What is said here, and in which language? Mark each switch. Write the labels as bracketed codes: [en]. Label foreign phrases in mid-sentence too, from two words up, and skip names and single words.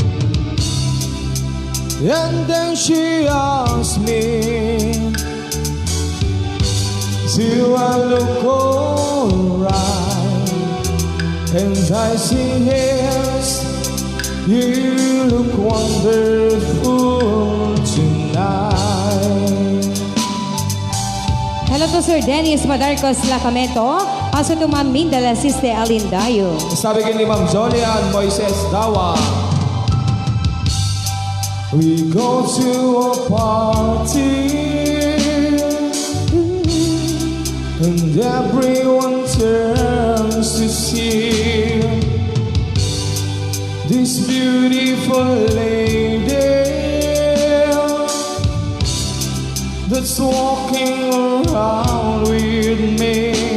[en] And then she asks me, do I look alright? And I say yes, you look wonderful tonight. Hello to Sir Dennis Madarcos Lacamento. Also to Ma'am Minda Lasiste Alindayo. [tl] Sabi ni [en] Ma'am Jolian Moises Dawa, we go to a party and everyone turns to see this beautiful lady that's walking around with me.